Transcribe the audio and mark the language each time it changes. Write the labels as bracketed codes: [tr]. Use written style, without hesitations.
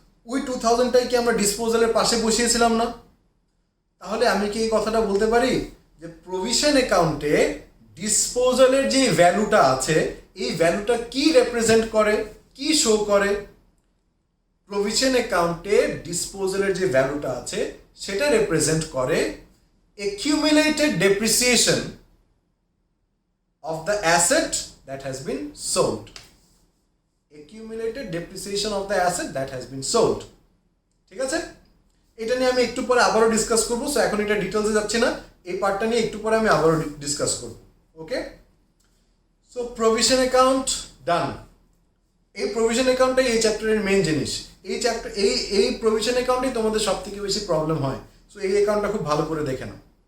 [bn] ওই 2000টাই কি আমরা ডিসপোজালের পাশে বসিয়েছিলাম না? তাহলে আমি কি এই কথাটা বলতে পারি যে প্রভিশন অ্যাকাউন্টে ডিসপোজালের যে ভ্যালুটা আছে এই ভ্যালুটা কি রিপ্রেজেন্ট করে, কি শো করে? প্রভিশন অ্যাকাউন্টে ডিসপোজালের যে ভ্যালুটা আছে সেটা রিপ্রেজেন্ট করে [en] accumulated depreciation of the asset that has been sold. Accumulated depreciation of the asset that has been sold. [bn] ঠিক আছে? এটা নিয়ে আমি একটু পরে আবারও ডিসকাস করবো, সো এখন এটা ডিটেলসে যাচ্ছি না, এই পার্টটা নিয়ে একটু পরে আমি আবারও ডিসকাস করবো। ওকে, সো প্রভিশন অ্যাকাউন্ট ডান। এই প্রভিশন অ্যাকাউন্টটাই এই চ্যাপ্টারের মেন জিনিস। এই প্রভিশন অ্যাকাউন্টেই তোমাদের সব থেকে বেশি প্রবলেম হয়, সো এই অ্যাকাউন্টটা খুব ভালো করে দেখে নাও।